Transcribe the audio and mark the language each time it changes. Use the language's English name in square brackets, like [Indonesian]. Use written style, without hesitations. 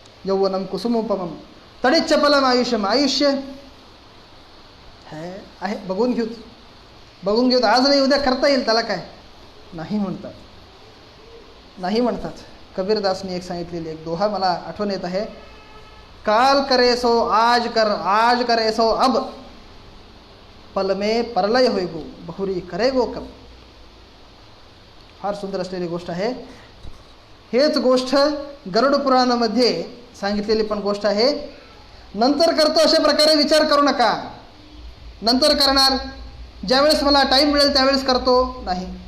[Sanskrit] यौवनम कुसुमोपमम तडिच्च फलम आयुष्यम. [Marathi] आयुष्य आहे, बघून घेऊत आज नाही उद्या करता येईल, त्याला काय नाही म्हणतात, नाही म्हणतात. कबीरदासनी एक सांगितलेली एक दोहा मला आठवण येत आहे. [Hindi] काल करे सो आज कर, आज करे सो अब, पल में परलय होय गो, बहुरी करे गो कब. [Marathi] फार सुंदर असलेली गोष्ट आहे. हेच गोष्ट गरुड पुराणामध्ये सांगितलेली पण गोष्ट आहे. नंतर करतो अशा प्रकारे विचार करू नका. नंतर करणार, ज्यावेळेस मला टाईम मिळेल त्यावेळेस करतो, नाही.